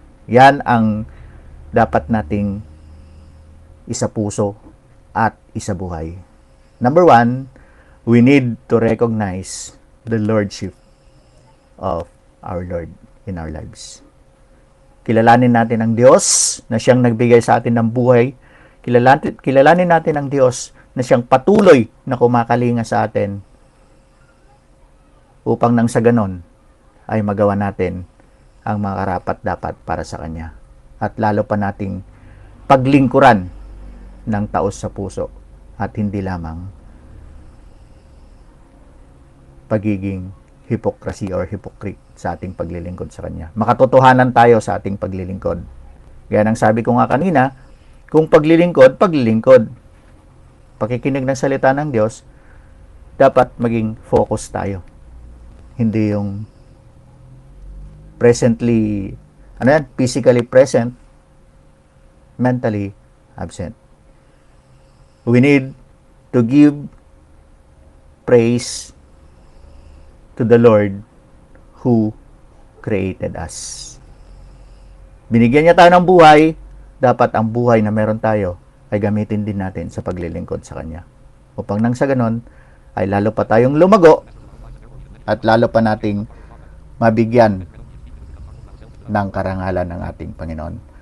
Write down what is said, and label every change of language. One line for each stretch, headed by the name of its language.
Filipino: Yan ang dapat nating isapuso at isabuhay.
English: Number 1, we need to recognize the Lordship of our Lord in our lives.
Filipino: Kilalanin natin ang Diyos na siyang nagbigay sa atin ng buhay. Kilalanin natin ang Diyos na siyang patuloy na kumakalinga sa atin upang nang sa ganon ay magawa natin ang mga karapat-dapat para sa Kanya. At lalo pa nating paglingkuran ng taos sa puso at hindi lamang pagiging
English: hypocrisy or hypocrite
Filipino: sa ating paglilingkod sa Kanya. Makatotohanan tayo sa ating paglilingkod. Gaya ng sabi ko nga kanina, kung paglilingkod, pakikinig ng salita ng Diyos, dapat maging focus tayo. Hindi yung
English: presently, physically present, mentally absent. We need to give praise to the Lord who created us.
Filipino: Binigyan niya tayo ng buhay, dapat ang buhay na meron tayo ay gamitin din natin sa paglilingkod sa Kanya. Upang nang sa ganon, ay lalo pa tayong lumago at lalo pa nating mabigyan ng karangalan ng ating Panginoon.